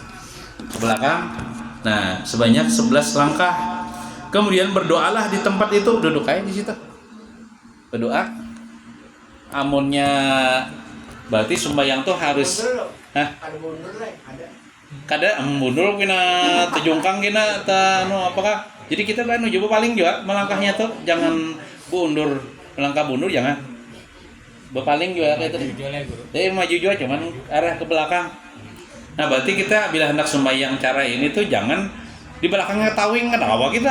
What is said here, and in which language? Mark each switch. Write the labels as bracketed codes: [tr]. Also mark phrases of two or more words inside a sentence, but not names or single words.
[id] Nah, sebanyak 11 langkah. Kemudian berdoalah di tempat itu, duduk aja di situ. [bjn] Berdoa. Amunnya berarti sembahyang tuh harus kada mundur kena tejungkang kena apakah. Jadi kita kan coba paling juga melangkahnya tuh jangan bundur, melangkah bundur jangan. [id] Berpaling juga kayak itu. Jadi maju juga cuman arah ke belakang. [bjn] Nah, berarti kita bila hendak sembahyang cara ini tuh jangan di belakangnya tawing kan apa kita.